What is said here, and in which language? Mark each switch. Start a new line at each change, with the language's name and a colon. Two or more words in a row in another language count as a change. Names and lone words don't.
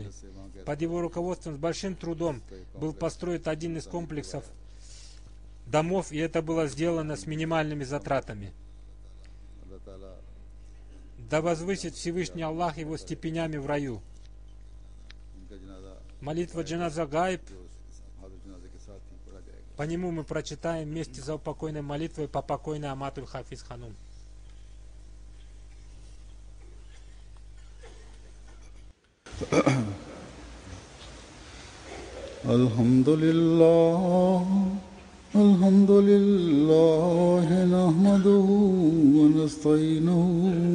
Russian: Под его руководством с большим трудом был построен один из комплексов домов, и это было сделано с минимальными затратами. Да возвысит Всевышний Аллах его степенями в раю. Молитва
Arabic: جنازة غائب.
Russian: По нему мы прочитаем вместе за упокойной молитвой по покойной Аматуль Хафиз Ханум.
Arabic: الحمد لله الحمد لله نحمده ونستعينه